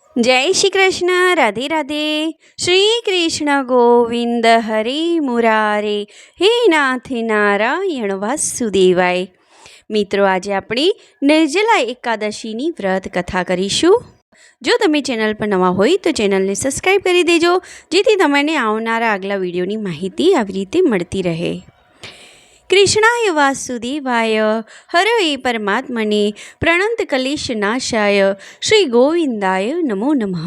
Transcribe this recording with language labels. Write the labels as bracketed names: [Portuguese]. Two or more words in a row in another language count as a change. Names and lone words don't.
[Hindi] जय श्री कृष्ण। राधे राधे। [Sanskrit] श्री कृष्ण गोविंद हरे मुरारे, हे नाथ नारायण वासुदेवाय। [Gujarati] મિત્રો, આજે આપણે નિર્જલા એકાદશીની વ્રત કથા કરીશું। જો તમે ચેનલ પર નવા હોય તો ચેનલને સબસ્ક્રાઈબ કરી દેજો, જેથી તમને આવનારા આગલા વિડીયોની માહિતી આવી રીતે મળતી રહે। [Sanskrit] कृष्णाय वासुदेवाय हरये परमात्मने प्रणत क्लेश नाशाय श्री गोविंदाय नमो नमः।